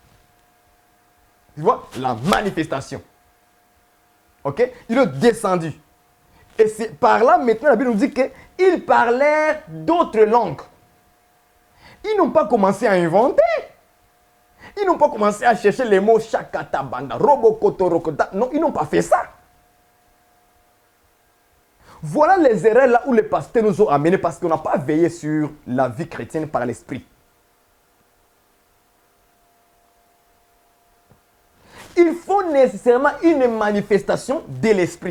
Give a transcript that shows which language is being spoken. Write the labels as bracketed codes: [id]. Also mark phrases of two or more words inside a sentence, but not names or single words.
[fr] Tu vois, la manifestation. Ok? Il est descendu. Et c'est par là maintenant, la Bible nous dit qu'ils parlèrent d'autres langues. Ils n'ont pas commencé à inventer. Ils n'ont pas commencé à chercher les mots shakata banda, robokoto rokota. Non, ils n'ont pas fait ça. Voilà les erreurs là où les pasteurs nous ont amenés parce qu'on n'a pas veillé sur la vie chrétienne par l'esprit. Il faut nécessairement une manifestation de l'esprit.